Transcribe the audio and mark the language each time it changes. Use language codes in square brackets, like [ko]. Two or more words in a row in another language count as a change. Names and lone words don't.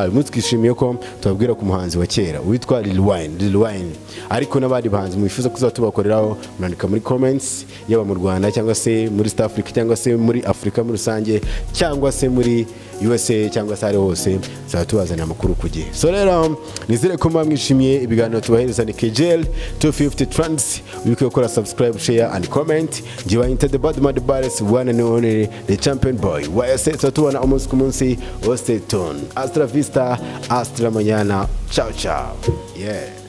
[rw] Umunsi twishimiye ko tubabwira ku muhanzi wa kera witwa Lil Wayne ariko n'abandi bahanzi mwifuza kuzatubakoreraho mwandika muri comments yaba mu Rwanda cyangwa se muri South Africa cyangwa se muri Afrika muri rusange cyangwa se muri USA cyangwa se ari hose zatubazana amakuru kugihe. So rero nizere ko mwishimiye ibiganiro tubahereza ni KJL 250 Trends. Wibuke gukora subscribe, [en] share and comment. Jiwa into the bad mad baddest one and only the champion boy. [rw] YSA tutubona umunsi ku munsi. [en] Stay tuned. [es] Hasta la vista, hasta la mañana. [it] Ciao ciao. Yeah.